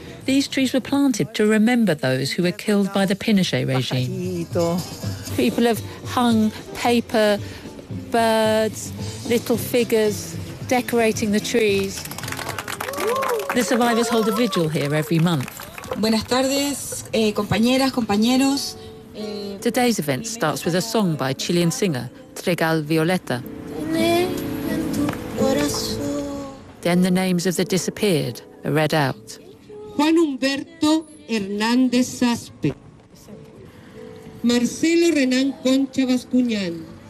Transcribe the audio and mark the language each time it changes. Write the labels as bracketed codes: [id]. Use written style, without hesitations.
[en] These trees were planted to remember those who were killed by the Pinochet regime. People have hung paper, birds, little figures, decorating the trees. The survivors hold a vigil here every month. [es] Buenas tardes, compañeras, compañeros. [en] Today's event starts with a song by Chilean singer Trigal Violeta. Then the names of the disappeared are read out. [es] Juan Humberto Hernández Aspe. Marcelo Renán Concha Bascuñán.